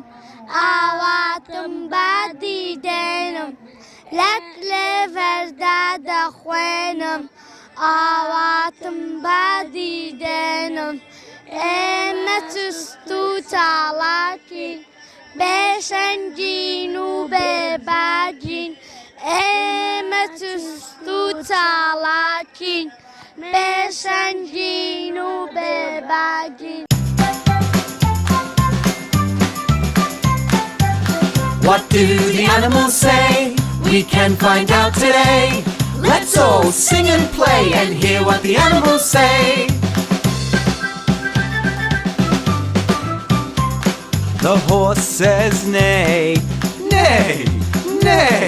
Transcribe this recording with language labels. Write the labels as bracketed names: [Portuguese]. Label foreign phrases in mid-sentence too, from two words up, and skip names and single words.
[Central Kurdish] ئاواتم بادیدێنم لە کلێڤەردا دەخوێنم ئاواتم بادیدێنم ئێمە چست و چاڵاکی بێشەنگین و بێباگین ئێمە چست و چاڵاکین بێشەنگین و بێباگین. [English] What do the animals say? We can find out today. Let's all sing and play and hear what the animals say. The horse says neigh, neigh, neigh.